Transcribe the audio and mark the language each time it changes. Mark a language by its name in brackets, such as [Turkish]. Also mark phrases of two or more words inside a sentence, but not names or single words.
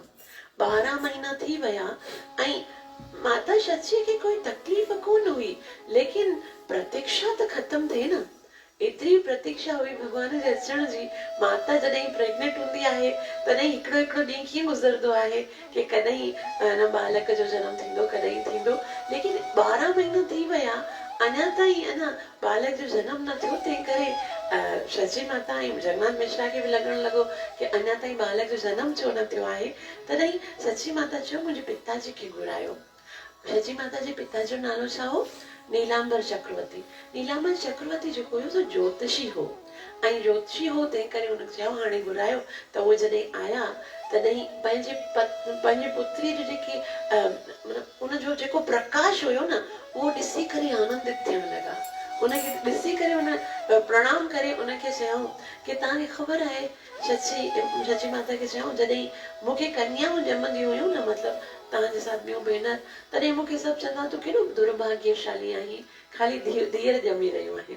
[Sindhi] 12 महीना थी विया ऐं माता सची खे कोई तकलीफ़ कोन हुई, लेकिन प्रतीक्षा त ख़त्म थिए न। एतिरी प्रतीक्षा हुई भगवान जे अचण जी। माता जॾहिं प्रेग्नेंट हूंदी आहे तॾहिं हिकिड़ो हिकिड़ो ॾींहुं कीअं गुज़रंदो आहे कि कॾहिं न बालक जो जनम थींदो, कॾहिं थींदो, लेकिन 12 महीना थी विया अञा ताईं है न बालक जो जनम न थियो। तंहिं करे सची माता ऐं जगन्नाथ मिश्रा खे बि लॻण लॻो कि अञा ताईं बालक जो जनम छो न थियो आहे। तॾहिं सची माता चयो मुंहिंजे पिताजी खे घुरायो। सची माता जे पिता जो नालो छा हो? नीलांबर चक्रवर्ती। नीलांबर चक्रवर्ती जेको हुयो सो ज्योतिषी हो ऐं ज्योतिषी हो, तंहिं करे हुन चयो हाणे घुरायो। त उहे जॾहिं आया तॾहिं पंहिंजी पुत्री जो जेकी मतिलबु उनजो जेको प्रकाश हुयो न उहो ॾिसी करे आनंदित थियण लॻा। उनखे ॾिसी करे उन प्रणाम करे उनखे चयऊं कि तव्हांखे ख़बर आहे, सची माता खे चयऊं जॾहिं मूंखे कन्याऊं ॼमंदी हुयूं न, मतिलबु तव्हांजे साथ ॿियूं भेनर, तॾहिं मूंखे सभु चवंदा तूं केॾो दुर्भाग्यशाली आहीं, ख़ाली धीअर ॼमी रहियूं आहिनि।